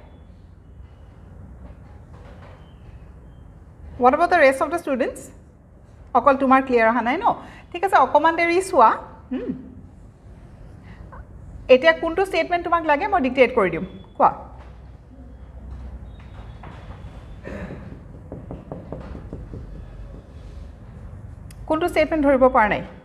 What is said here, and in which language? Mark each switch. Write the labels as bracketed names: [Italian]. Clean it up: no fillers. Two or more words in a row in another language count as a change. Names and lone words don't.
[English] What about the rest of the students? [Assamese] অকল তোমাৰ clear অহা নাই নে? ঠিক আছে অকমান দেৰি চোৱা। এতিয়া কোনটো statement তোমাক লাগে মই dictate কৰি দিম. কোৱা? কোনটো statement ধৰিব পাৰ নাই?